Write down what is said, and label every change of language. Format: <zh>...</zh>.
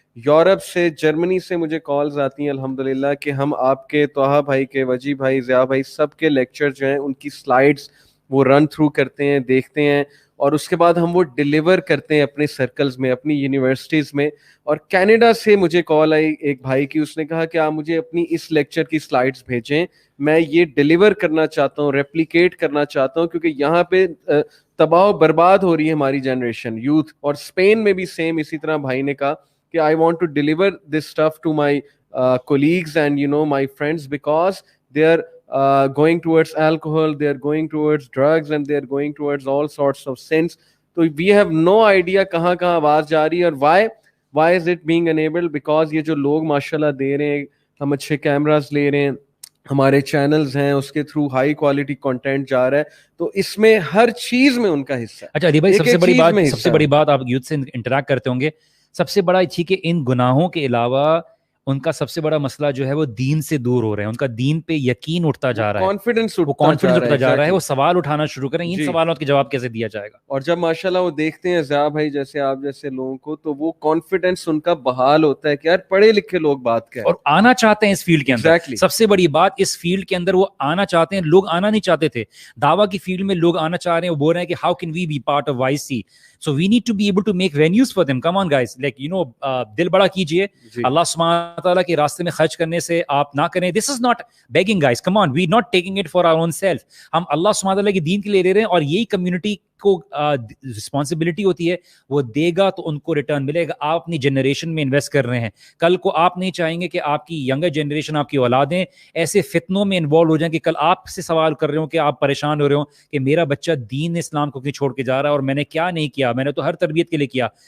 <ur>Europe سے, جرمنی سے مجھے کالز آتی ہیں الحمدللہ کہ ہم آپ کے طہا بھائی کے, وجی بھائی, ضیاء بھائی, سب کے لیکچر جو ہیں ان کی سلائیڈز وہ رن تھرو کرتے ہیں, دیکھتے ہیں, اور اس کے بعد ہم وہ ڈیلیور کرتے ہیں اپنے سرکلز میں, اپنی یونیورسٹیز میں. اور کینیڈا سے مجھے کال آئی ایک بھائی کی, اس نے کہا کہ آپ مجھے اپنی اس لیکچر کی سلائیڈز بھیجیں, میں یہ ڈیلیور کرنا چاہتا ہوں, ریپلیکیٹ کرنا چاہتا ہوں, کیونکہ یہاں پہ تباہ و برباد ہو رہی ہے ہماری جنریشن یوتھ. اور اسپین میں بھی سیم اسی طرح بھائی نے کہا کہ</ur> <en>I want to deliver this stuff to my colleagues and my friends, because they are going towards alcohol, they are going towards drugs, and they are going towards all sorts of sins. So we have no idea</en> <ur>کہاں آواز جا رہی ہے, اور</ur> <en>why is it being enabled,</en> <ur>because یہ جو لوگ ماشاءاللہ دے رہے ہیں, ہم اچھے کیمراز لے رہے ہیں, ہمارے چینلز ہیں, اس کے تھرو ہائی کوالٹی کنٹینٹ جا رہا ہے, تو اس میں ہر چیز میں ان کا حصہ ہے. اچھا علی بھائی, سب سے بڑی بات, آپ یوتھ سے انٹریکٹ کرتے ہوں گے, سب سے بڑا یہ کہ ان گناہوں کے علاوہ ان کا سب سے بڑا مسئلہ جو ہے وہ دین سے دور ہو رہے ہیں, ان کا دین پہ یقین اٹھتا جا رہا ہے,</ur> <en>confidence</en> <ur>اٹھتا جا رہا ہے, وہ سوال اٹھانا شروع کریں, ان سوالات کے جواب کیسے دیا جائے گا. اور جب ماشاءاللہ وہ دیکھتے ہیں ضیاء بھائی جیسے آپ جیسے لوگوں کو, تو وہ کانفیڈنس ان کا بحال ہوتا ہے کہ یار پڑھے لکھے لوگ بات کریں اور آنا چاہتے ہیں اس فیلڈ کے اندر. سب سے بڑی بات, اس فیلڈ کے اندر وہ آنا چاہتے ہیں. لوگ آنا نہیں چاہتے تھے, دعویٰ کی فیلڈ میں لوگ آنا چاہ رہے ہیں, وہ بول رہے ہیں کہ</ur> <en>How can we be part of YC. So we need to be able to make venues for them. Come on guys, like</en> <ur>دل بڑا کیجئے, اللہ سبحانہ تعالیٰ کے راستے میں خرچ کرنے سے آپ نہ کریں.</ur> <en>This is not begging guys, come on, we not taking it for our own self.</en> <ur>ہم اللہ سبحانہ تعالیٰ کے دین کے لیے لے رہے ہیں, اور یہی کمیونٹی کو رسپانسبلٹی ہوتی ہے, وہ دے گا تو ان کو ریٹرن ملے گا. آپ اپنی جنریشن میں انویسٹ کر رہے ہیں, کل کو آپ نہیں چاہیں گے کہ آپ کی ینگر جنریشن, آپ کی اولادیں ایسے فتنوں میں انوالو ہو جائیں کہ کل آپ سے سوال کر رہے ہوں, کہ آپ پریشان ہو رہے ہوں کہ میرا بچہ دین اسلام کو کیوں چھوڑ کے جا رہا ہے, اور میں نے کیا نہیں کیا, میں نے تو ہر تربیت کے لیے کیا.</ur>